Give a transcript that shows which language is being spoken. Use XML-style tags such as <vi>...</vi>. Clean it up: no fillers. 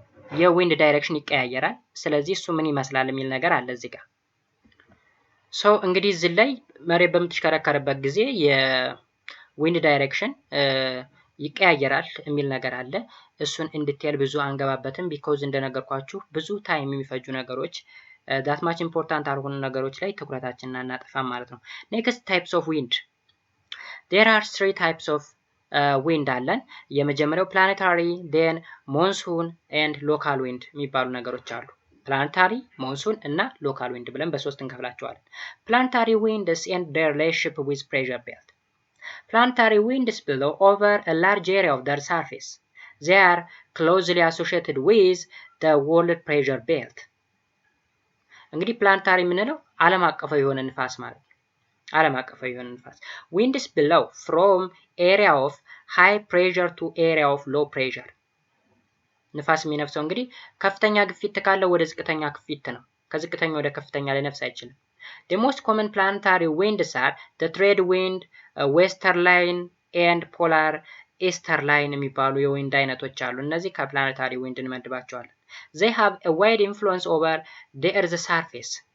<am>የዊንድ ዳይሬክሽን ይቀያየራል። ስለዚህ እሱ ምን ይመስላል የሚል ነገር አለ እዚህ ጋር። ሶ እንግዲህ እዚህ ላይ መሬት በምትሽከረከርበት ጊዜ የዊንድ ዳይሬክሽን ይቀያየራል የሚል ነገር አለ። እሱን ኢንዲቴል ብዙ አንገባበትም ቢኮዝ እንደነገርኳችሁ ብዙ ታይም የሚፈጁ ነገሮች</am> <en>that much important</en> <am>አልሆኑ ነገሮች ላይ ትኩረታችንን አናጠፋም ማለት ነው።</am> <en>next types of wind. There are 3 types of wind አለን። የመጀመሪያው planetary, then monsoon and local wind</en> <am>የሚባሉ ነገሮች አሉ።</am> <en>planetary, monsoon እና local wind</en> <am>ብለን በሶስት እንከፍላቸዋለን።</am> <en>planetary winds and their relationship with pressure belt. Planetary winds blow over a large area of the surface. They are closely associated with the world pressure belt.</en> <am>እንግዲህ ፕላኔታሪ የምንለው ዓለም አቀፋዊ የሆነ ንፋስ ማለት ነው። ዓለም አቀፋዊ የሆነ ንፋስ</am> <en>winds blow from area of high pressure to area of low pressure.</en> <am>ንፋስ የሚነፍሰው እንግዲህ ከፍተኛ ግፊት ካለው ወደ ዝቅተኛ ግፊት ነው። ከዝቅተኛ ወደ ከፍተኛ ሊነፍስ አይችልም።</am> <en>The most common planetary winds are the trade wind, westerline and polar easterline</en> <am>የሚባሉ የዊንድ አይነቶች አሉ። እነዚህ ከፕላኔታሪ ዊንድ እንመድባቸዋለን።</am> <en>They have a wide influence over the Earth's surface.</en>